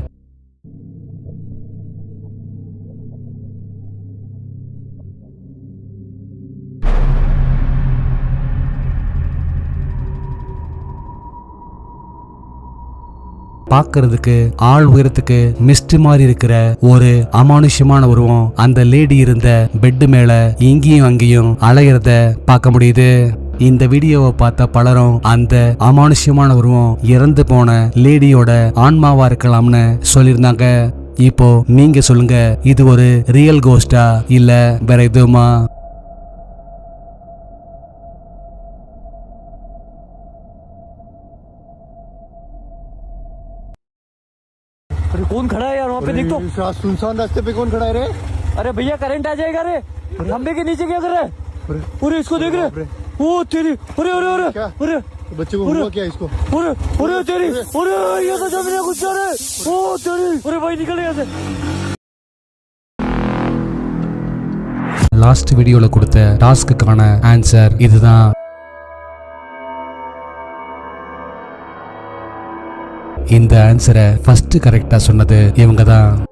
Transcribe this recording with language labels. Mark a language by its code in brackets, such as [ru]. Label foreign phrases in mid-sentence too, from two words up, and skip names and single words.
[ta] பார்க்கிறதுக்கு ஆள் உயரத்துக்கு மிஸ்ட் மாதிரி இருக்கிற ஒரு அமானுஷ்யமான உருவம் அந்த லேடி இருந்த பெட் மேல இங்கேயும் அங்கேயும் அலையிறத பார்க்க முடியுது. இந்த வீடியோவை பார்த்த பலரும் அந்த அமானுஷ்யமான உருவம் இறந்து போன லேடியோட ஆன்மாவா இருக்கலாம்னு சொல்லியிருந்தாங்க. இப்போ நீங்க சொல்லுங்க, இது ஒரு [en] real ghost [ta] இல்ல வேற எதுவுமா? [hi] अरे कौन खड़ा है यार वहाँ पे? देख तो सुनसान रास्ते पे कौन खड़ा है रे? अरे भैया करंट आ जाएगा रे, खंबे के नीचे क्या कर रहा है? अरे इसको देख रहे? ओ तेरी, अरे अरे अरे क्या? अरे बच्चे को हुआ क्या इसको? अरे अरे तेरी, अरे ये तो जमीन गुस्सा रे, ओ तेरी, अरे भाई निकल यहाँ से. [en] last video [ta] கொடுத்த [en] task answer [ta] இதுதான். இந்த ஆன்சரை [en] first correct [ta] சொன்னது இவங்க தான்.